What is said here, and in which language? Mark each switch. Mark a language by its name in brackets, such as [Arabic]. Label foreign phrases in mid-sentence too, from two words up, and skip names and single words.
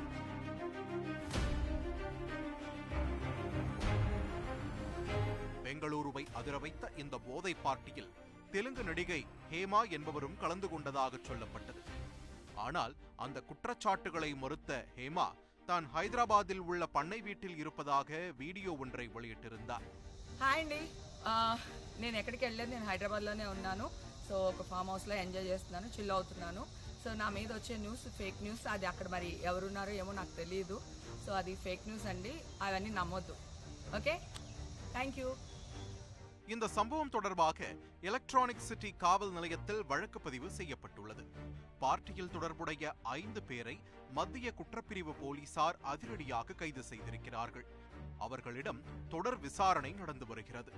[Tamil] பெங்களூருவை அதிர வைத்த இந்த போதை பார்ட்டியில் தெலுங்கு நடிகை ஹேமா என்பவரும் கலந்து கொண்டதாக சொல்லப்பட்டது. ஆனால் அந்த குற்றச்சாட்டுகளை மறுத்த ஹேமா தான் ஹைதராபாத்தில் உள்ள பண்ணை வீட்டில் இருப்பதாக வீடியோ ஒன்றை வெளியிட்டிருந்தார். [Telugu] హాయ్ అండి, నేను ఎక్కడికి వెళ్ళలేదు, నేను హైదరాబాద్లోనే ఉన్నాను. సో ఒక [English] farm houselo [Telugu] ఎంజాయ్ చేస్తున్నాను, చిల్ అవుతున్నాను. సో నా మీద వచ్చే [English] news fake news, [Telugu] అది అక్కడ మరి ఎవరున్నారో ఏమో నాకు తెలియదు. సో అది [English] fake news [Telugu] అండి, అవన్నీ నమ్మొద్దు. [English] okay, thank you. [Tamil] இந்த சம்பவம் தொடர்பாக எலக்ட்ரானிக் சிட்டி காவல் நிலையத்தில் வழக்கு பதிவு செய்யப்பட்டுள்ளது. பார்ட்டியில் தொடர்புடைய 5 பேரை மத்திய குற்றப்பிரிவு போலீசார் அதிரடியாக கைது செய்திருக்கிறார்கள். அவர்களிடம் தொடர் விசாரணை நடந்து வருகிறது.